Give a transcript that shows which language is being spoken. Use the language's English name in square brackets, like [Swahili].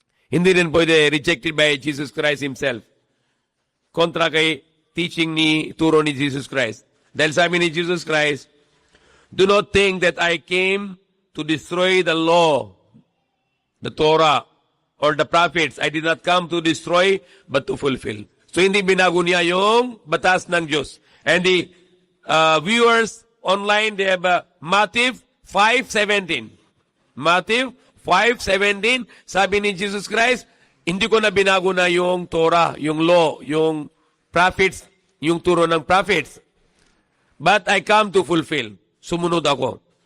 [Filipino] Hindi rin pwede [English] rejected by [Filipino] Jesus Christ Himself. Kontra kay teaching ni turo ni Jesus Christ. Dahil sabi ni [English] Jesus Christ, do not think that I came to destroy the law, the Torah, or the prophets. I did not come to destroy, but to fulfill. [Filipino] So hindi binago niya yung batas ng Diyos. [English] And the viewers online, they have Matthew 5:17. [Filipino] Matthew 5:17, sabi ni Jesus Christ, hindi ko na binago na yung Torah, yung law, yung prophets, yung turo ng prophets. [English] But I come to fulfill. [Filipino] Sumunod ako.